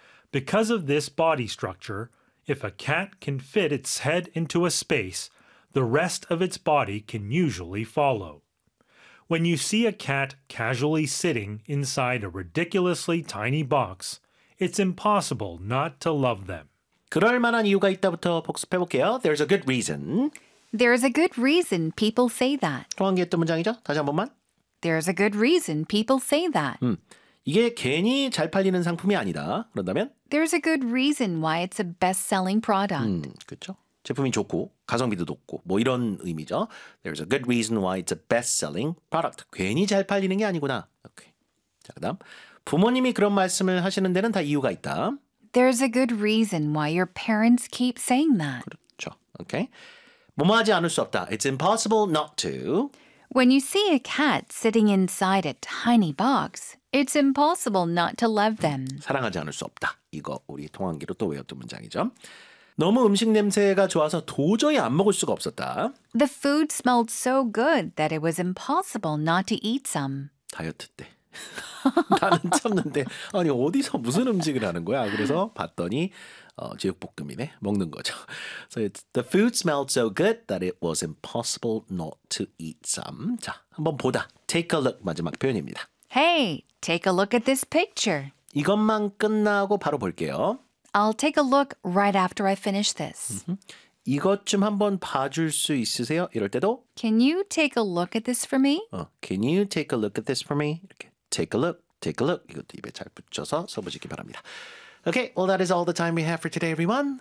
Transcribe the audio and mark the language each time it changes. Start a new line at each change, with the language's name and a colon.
English: Because of this body structure, if a cat can fit its head into a space, the rest of its body can usually follow. When you see a cat casually sitting inside a ridiculously tiny box, It's impossible not to love them.
Korean: 그럴 만한 이유가 있다부터 복습해 볼게요.
English: There's a good reason. There's a good reason people say that.
Korean: 또 한 개 또 문장이죠? 다시 한 번만.
English: There's a good reason people say that.
Korean: 이게 괜히 잘 팔리는 상품이 아니다. 그런다면?
English: There's a good reason why it's a best-selling product.
Korean: 그렇죠. 제품이 좋고 가성비도 높고 뭐 이런 의미죠.
English: There's a good reason why it's a best-selling product.
Korean: 괜히 잘 팔리는 게 아니구나. 오케이. 자, 그다음. 부모님이 그런 말씀을 하시는 데는 다 이유가 있다.
English: There's a good reason why your parents keep saying that.
Korean: 그렇죠. 오케이. 뭐뭐하지 않을 수 없다.
English: It's impossible not to. When you see a cat sitting inside a tiny box, it's impossible not to love them.
Korean: 사랑하지 않을 수 없다. 이거 우리 통한기로 또 외웠던 문장이죠. 너무 음식 냄새가 좋아서 도저히 안 먹을 수가 없었다.
English: The food smelled so good that it was impossible not to eat some.
Korean: 다이어트 때. 나는 참는데 아니 어디서 무슨 음식을 하는 거야? 그래서 봤더니 제육볶음이네. 먹는 거죠.
English: So the food smelled so good that it was impossible not to eat some.
Korean: 자, 한번 보다.
English: Take a look
Korean: 마지막 표현입니다.
English: Hey, take a look at this picture.
Korean: 이것만 끝나고 바로 볼게요.
English: I'll take a look right after I finish this.
Korean: 이것 좀 한번 봐줄 수 있으세요? 이럴 때도
English: Can you take a look at this for me? Can you take a look at this for me?
Korean: 이렇게
English: take a look, take a look.
Korean: 이것도 입에 잘 붙여서 써보시기 바랍니다.
English: Okay, well, that is all the time we have for today, everyone.